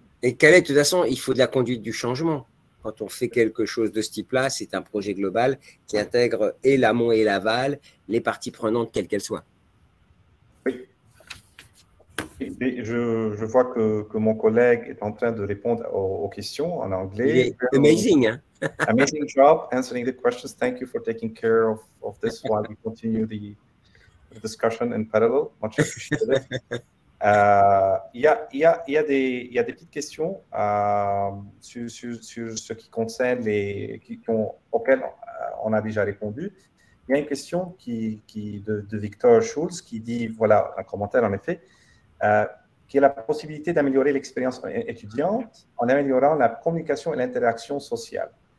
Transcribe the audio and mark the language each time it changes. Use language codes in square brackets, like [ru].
[fr] Et Khaled, de toute façon, il faut de la conduite du changement. Quand on fait quelque chose de ce type-là, c'est un projet global qui intègre et l'amont et l'aval, les parties prenantes, quelles qu'elles soient. Oui. Et je vois que mon collègue est en train de répondre aux questions en anglais. [en] Amazing, hein? Amazing job answering the questions. Thank you for taking care of this while we continue the discussion in parallel. Much appreciated. [fr] Il y a des petites questions sur ce qui concerne auxquelles on a déjà répondu. Il y a une question de Victor Schulz qui dit, voilà, un commentaire en effet, qui est la possibilité d'améliorer l'expérience étudiante en améliorant la communication et l'interaction sociale.